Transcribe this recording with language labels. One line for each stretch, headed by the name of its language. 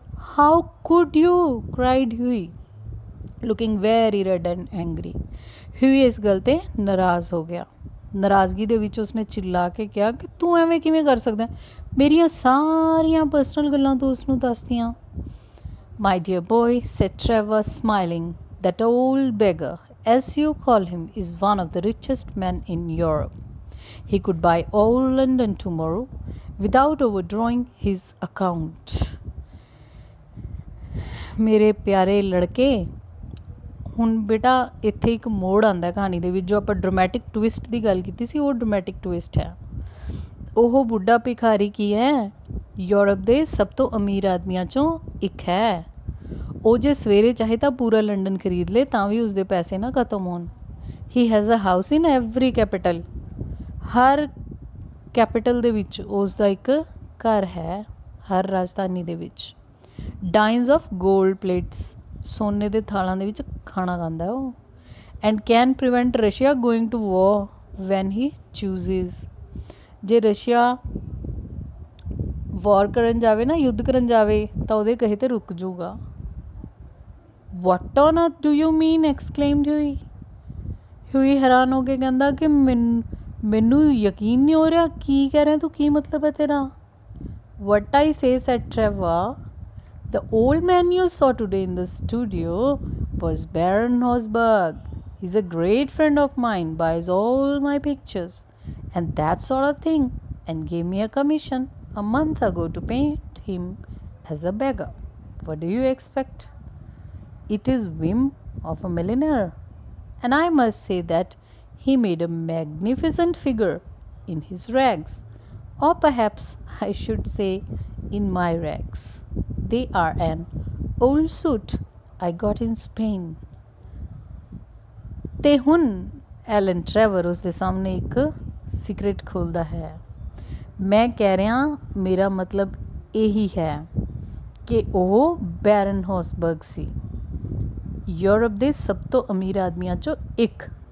English: How could you, cried Hughie, looking very red and angry.
Punjabi: ਹਿਊਈ ਇਸ ਗੱਲ 'ਤੇ ਨਾਰਾਜ਼ ਹੋ ਗਿਆ। ਨਾਰਾਜ਼ਗੀ ਦੇ ਵਿੱਚ ਉਸਨੇ ਚਿੱਲਾ ਕੇ ਕਿਹਾ ਕਿ ਤੂੰ ਐਵੇਂ ਕਿਵੇਂ ਕਰ ਸਕਦਾ, ਮੇਰੀਆਂ ਸਾਰੀਆਂ ਪਰਸਨਲ ਗੱਲਾਂ ਤੂੰ ਉਸਨੂੰ ਦੱਸਦੀਆਂ।
English: My dear boy, said Trevor smiling, that old beggar, as you call him, is one of the richest men in Europe. He could buy all London tomorrow without overdrawing his account.
Punjabi: ਮੇਰੇ ਪਿਆਰੇ ਲੜਕੇ, ਹੁਣ ਬੇਟਾ ਇੱਥੇ ਇੱਕ ਮੋੜ ਆਉਂਦਾ ਕਹਾਣੀ ਦੇ ਵਿੱਚ, ਜੋ ਆਪਾਂ ਡਰਾਮੈਟਿਕ ਟਵਿਸਟ ਦੀ ਗੱਲ ਕੀਤੀ ਸੀ ਉਹ ਡਰਾਮੈਟਿਕ ਟਵਿਸਟ ਹੈ। ਉਹ ਬੁੱਢਾ ਭਿਖਾਰੀ ਕੀ ਹੈ, ਯੂਰਪ ਦੇ ਸਭ ਤੋਂ ਅਮੀਰ ਆਦਮੀਆਂ 'ਚੋਂ ਇੱਕ ਹੈ। ਉਹ ਜੇ ਸਵੇਰੇ ਚਾਹੇ ਤਾਂ ਪੂਰਾ ਲੰਡਨ ਖਰੀਦ ਲੇ ਤਾਂ ਵੀ ਉਸਦੇ ਪੈਸੇ ਨਾ ਖਤਮ ਹੋਣ।
English: he has a house in every capital,
Punjabi: Har capital ਦੇ ਵਿੱਚ ਉਸ ਦਾ ਇੱਕ ਘਰ ਹੈ, ਹਰ ਰਾਜਧਾਨੀ ਦੇ ਵਿੱਚ।
English: dines of gold plates,
Punjabi: ਸੋਨੇ ਦੇ ਥਾਲਾਂ ਦੇ ਵਿੱਚ ਖਾਣਾ ਖਾਂਦਾ ਉਹ।
English: and can prevent Russia going to war when he chooses,
Punjabi: ਜੇ ਰਸ਼ੀਆ ਵਾਰ ਕਰਨ ਜਾਵੇ ਨਾ, ਯੁੱਧ ਕਰਨ ਜਾਵੇ, ਤਾਂ ਉਹਦੇ ਕਹੇ 'ਤੇ ਰੁਕ ਜਾਊਗਾ।
English: What on earth do you mean, exclaimed Hughie.
Punjabi: ਹਿਊਈ ਹੈਰਾਨ ਹੋ ਕੇ ਕਹਿੰਦਾ ਕਿ ਮੈਨੂੰ ਯਕੀਨ ਨਹੀਂ ਹੋ ਰਿਹਾ, ਕੀ ਕਹਿ ਰਿਹਾ ਤੂੰ, ਕੀ ਮਤਲਬ ਹੈ ਤੇਰਾ।
English: What I say, said Trevor, the old man you saw today in the studio was Baron Hosberg. He's a great friend of mine, buys all my pictures and that sort of thing, and gave me a commission a month ago to paint him as a beggar. What do you expect? It is whim of a millionaire, and I must say that he made a magnificent figure in his rags, or perhaps I should say in my rags. They are an old suit I got in Spain.
Punjabi: ਤੇ ਹੁਣ Allen ਟ੍ਰੈਵਰ ਉਸ ਦੇ ਸਾਹਮਣੇ ਇੱਕ secret ਖੋਲ੍ਹਦਾ ਹੈ। ਮੈਂ ਕਹਿ ਰਿਹਾ, ਮੇਰਾ ਮਤਲਬ ਇਹੀ ਹੈ ਕਿ ਉਹ ਬੈਰਨ ਹੌਸਬਰਗ ਸੀ, ਯੂਰਪ ਦੇ ਸਭ ਤੋਂ ਅਮੀਰ ਆਦਮੀਆਂ 'ਚੋਂ ਇੱਕ।